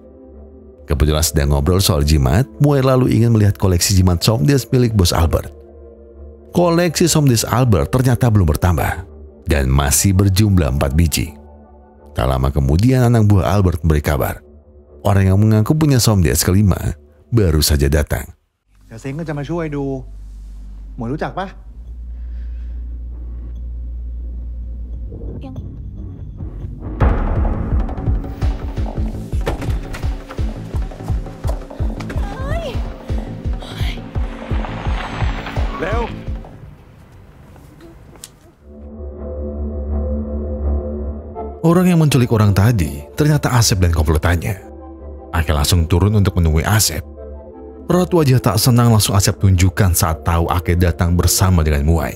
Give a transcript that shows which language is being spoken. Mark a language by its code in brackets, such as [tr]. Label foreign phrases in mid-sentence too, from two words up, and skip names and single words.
[id] Kebetulan sedang ngobrol soal jimat, Muay lalu ingin melihat koleksi jimat Somdes milik Bos Albert. Koleksi Somdes Albert ternyata belum bertambah dan masih berjumlah 4 biji. Tak lama kemudian anak buah Albert memberi kabar. Orang yang mengaku punya Somdes kelima baru saja datang. [th] เดี๋ยวเซ้งก็จะมาช่วยดูหมวยรู้จักปะ ยัง เร็ว [id] Orang yang menculik orang tadi ternyata Asep dan komplotannya. Ake langsung turun untuk menemui Asep. Raut wajah tak senang langsung Asep tunjukkan saat tahu Ake datang bersama dengan Muay.